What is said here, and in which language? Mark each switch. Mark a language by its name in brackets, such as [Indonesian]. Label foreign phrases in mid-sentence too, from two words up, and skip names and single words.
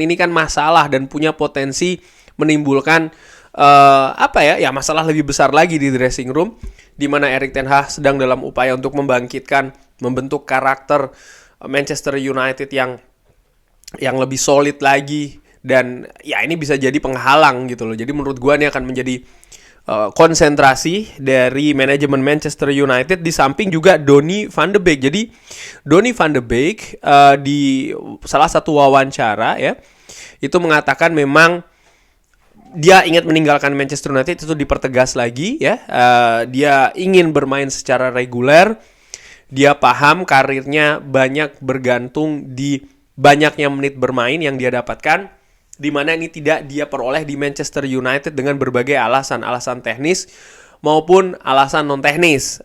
[Indonesian] Ini kan masalah dan punya potensi menimbulkan masalah lebih besar lagi di [English] dressing room, [Indonesian] di mana Erik ten Hag sedang dalam upaya untuk membentuk karakter Manchester United yang lebih solid lagi. Dan ya ini bisa jadi penghalang gitu loh. Jadi menurut gue ini akan menjadi konsentrasi dari manajemen Manchester United, di samping juga Donny van de Beek. Jadi Donny van de Beek di salah satu wawancara ya, itu mengatakan memang dia ingin meninggalkan Manchester United, itu dipertegas lagi ya. Dia ingin bermain secara reguler. Dia paham karirnya banyak bergantung di banyaknya menit bermain yang dia dapatkan, di mana ini tidak dia peroleh di Manchester United dengan berbagai alasan teknis maupun alasan non teknis.